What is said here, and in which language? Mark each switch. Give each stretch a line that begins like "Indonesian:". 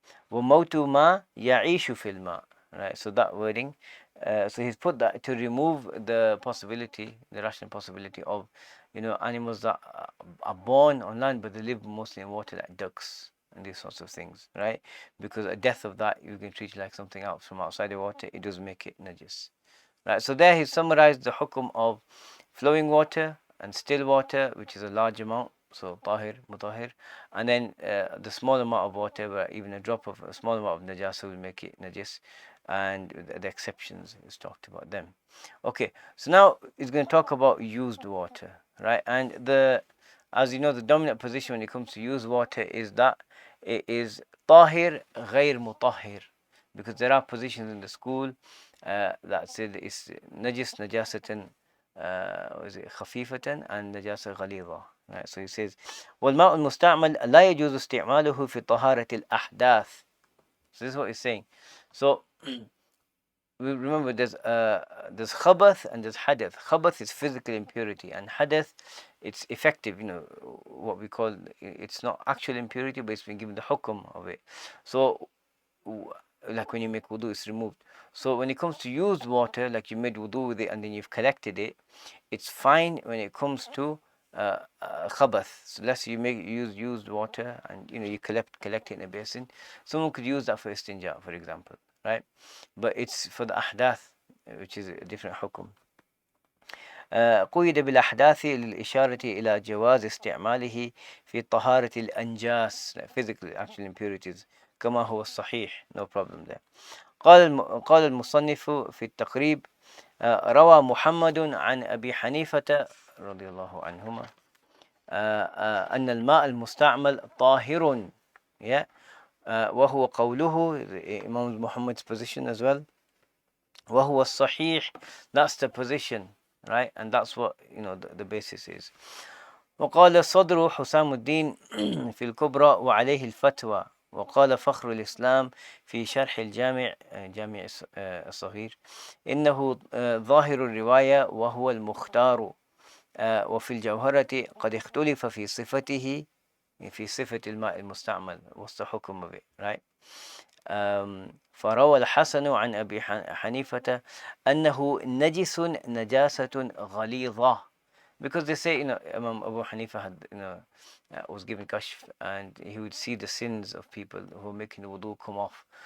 Arabic: وموت ما يعيش في الماء, right?
English: So that wording, so he's put that to remove the possibility, the rational possibility of, animals that are born on land but they live mostly in water, like ducks and these sorts of things, right? Because a death of that you can treat it like something else from outside the water, it doesn't make it najis, right? So there he summarized the hukum of flowing water and still water, which is a large amount, so tahir, mutahir, and then the small amount of water, where even a drop of a small amount of najasa will make it najis, and the exceptions is talked about them. Okay, so now he's going to talk about used water, right? And as you know, the dominant position when it comes to used water is that it is tahir غير mutahhir, because there are positions in the school that said it's najis najasatan, was it khafifatan, and najasa ghalidha, Right? So he says,
Arabic: والماء المستعمل لا يجوز استعماله في طهارة الأحداث.
English: So this is what he's saying. So we remember there's khabath and there's hadath. Khabath is physical impurity, and hadath, it's effective. What we call, it's not actual impurity, but it's been given the hukum of it. So like when you make wudu, it's removed. So when it comes to used water, like you made wudu with it and then you've collected it, it's fine when it comes to khabath. So let's say use used water and you collect it in a basin. Someone could use that for istinja, for example, right? But it's for the ahdath, which is a different hukum.
Arabic: قيد بالأحداث للإشارة إلى جواز استعماله في طهارة الأنجاس,
English: physical actual impurities,
Arabic: كما هو الصحيح,
English: no problem there.
Arabic: قال المصنف في التقريب روى محمد عن أبي حنيفة رضي الله عنهما أن الماء المستعمل طاهر, yeah, وهو قوله,
English: Imam Muhammad's position as well,
Arabic: وهو الصحيح,
English: that's the position, right? And that's what the basis is.
Arabic: وقال صدر حسام الدين في الكبرى وعليه الفتوى. وقال فخر الإسلام في شرح جامع الصغير إنه ظاهر الرواية وهو المختار. وفي الجوهرة قد اختلف في صفته, في صفة الماء المستعمل,
English: what's the
Arabic: حكم
English: of it, right?
Arabic: فروى الحسن عن أبي حنيفة أنه نجس نجاسة غليظة,
English: because they say Imam Abu Hanifa had was given kashf and he would see the sins of people who are making wudu come off.